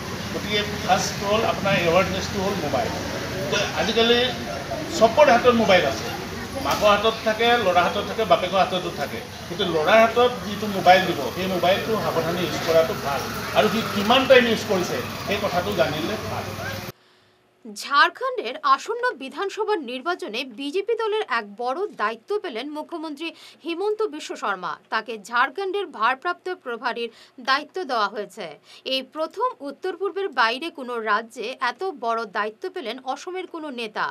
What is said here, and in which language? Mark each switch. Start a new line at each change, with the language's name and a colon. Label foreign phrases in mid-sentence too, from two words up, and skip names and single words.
Assamese: গতিকে ফাৰ্ষ্ট হ'ল আপোনাৰ এৱাৰনেছটো হ'ল মোবাইল। আজিকালি চবৰে হাতত মোবাইল আছে, মাকৰ হাতত থাকে, ল'ৰাৰ হাতত থাকে, বাপেকৰ হাততো থাকে। কিন্তু ল'ৰাৰ হাতত যিটো মোবাইল দিব সেই মোবাইলটো সাৱধানে ইউজ কৰাটো ভাল, আৰু সি কিমান
English: time use
Assamese: কৰিছে সেই কথাটো জানিলে ভাল।
Bangla: ঝাড়খণ্ডের আসন্ন বিধানসভা নির্বাচনে বিজেপি দলের এক বড় দায়িত্ব পেলেন মুখ্যমন্ত্রী হিমন্ত বিশ্ব শর্মা। তাকে ঝাড়খণ্ডের ভারপ্রাপ্ত প্রভারীর দায়িত্ব দেওয়া হয়েছে। এই প্রথম উত্তর পূর্বের বাইরে কোনো রাজ্যে এত বড় দায়িত্ব পেলেন অসমের কোনো নেতা।